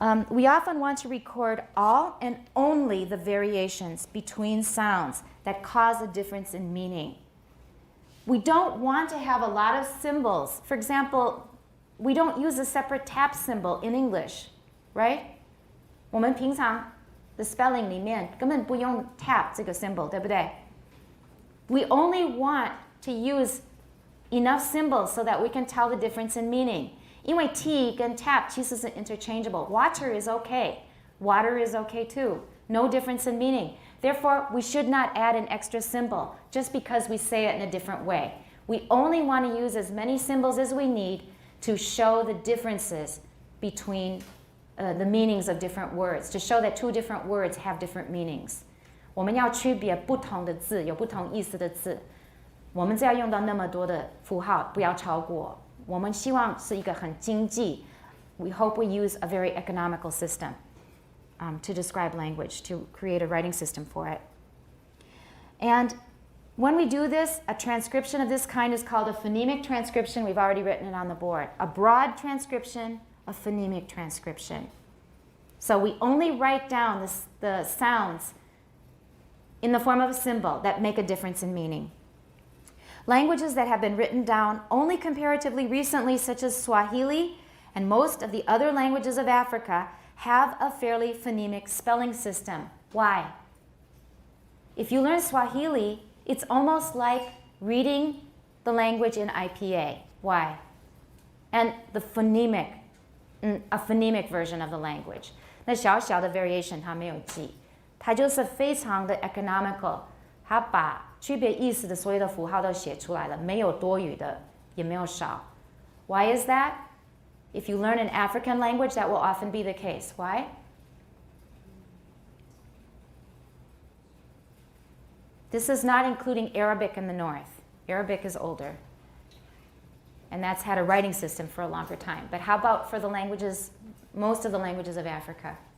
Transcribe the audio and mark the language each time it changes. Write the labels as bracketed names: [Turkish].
[English] We often want to record all and only the variations between sounds that cause a difference in meaning. We don't want to have a lot of symbols. For example, we don't use a separate tap symbol in English, right? [Chinese] 我们平常的 spelling 里面根本不用 tap 这个 symbol, 对不对? [English] We only want to use enough symbols so that we can tell the difference in meaning. [Chinese] 因为 [English] T 跟 tap [Chinese] 其实是 [English] interchangeable. Water is okay. Water is okay too. No difference in meaning. Therefore, we should not add an extra symbol just because we say it in a different way. We only want to use as many symbols as we need to show the differences between the meanings of different words, to show that two different words have different meanings. [Chinese] 我们要区别不同的字，有不同意思的字。我们只要用到那么多的符号，不要超过。我们希望是一个很经济。 [English] We hope we use a very economical system to describe language, to create a writing system for it. And when we do this, a transcription of this kind is called a phonemic transcription. We've already written it on the board. A broad transcription, a phonemic transcription. So we only write down the sounds in the form of a symbol that make a difference in meaning. Languages that have been written down only comparatively recently, such as Swahili and most of the other languages of Africa, have a fairly phonemic spelling system. Why? If you learn Swahili, it's almost like reading the language in IPA. Why? And the phonemic, a phonemic version of the language. [Chinese] 那小小的 variation 它没有记，它就是非常的 economical， 它把区别意思的所有的符号都写出来了，没有多余的，也没有少。 [English] Why is that? If you learn an African language, that will often be the case. Why? This is not including Arabic in the north. Arabic is older. And that's had a writing system for a longer time. But how about for the languages, most of the languages of Africa?